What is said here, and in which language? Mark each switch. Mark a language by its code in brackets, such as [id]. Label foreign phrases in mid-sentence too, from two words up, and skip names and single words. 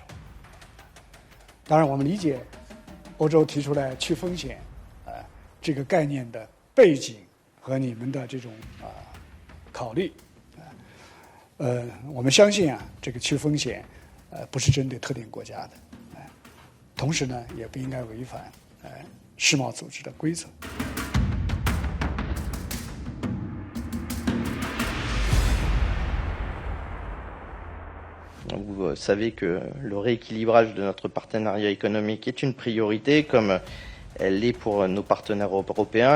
[zh] 当然，我们理解欧洲提出来去风险这个概念的背景和你们的这种考虑。我们相信这个去风险不是针对特定国家的，同时呢，也不应该违反世贸组织的规则。 [fr] Vous savez que le rééquilibrage de notre partenariat économique est une priorité, comme elle l'est pour nos partenaires européens.